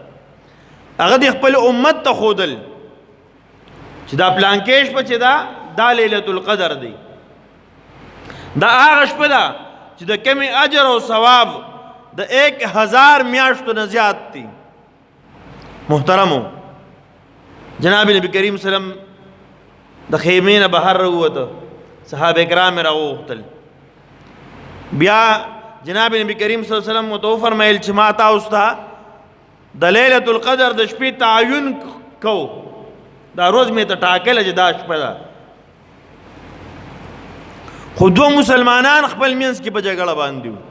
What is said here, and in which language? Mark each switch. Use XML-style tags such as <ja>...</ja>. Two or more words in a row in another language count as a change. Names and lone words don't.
<ps>هغه د خپل امت ته ښودل چې دا پلانکې شپه چې دا</ps> <ar>لیلة القدر</ar> <ps>دی. دا هغه شپه ده چې د کمې اجر او ثواب د 1000 میاشتو نه زیات دي. محترمو جناب نبی کریم</ps> <ar>صلی اللہ علیہ وسلم</ar> <ps>د خیمې نه بهر راووته. صحابه کرام یې راوغوښتل. بیا جناب نبی کریم</ps> <ar>صلی الله علیه وسلم</ar> <ps>ورته وفرمیل چې ما تاسو ته د</ps> <ar>لیلة القدر</ar> <ps>د شپې تعین کو. دا روز مې ته ټاکله چې دا شپه ده. خو دوه مسلمانان خپل منځ کې په جګړه باندې وو.</ps>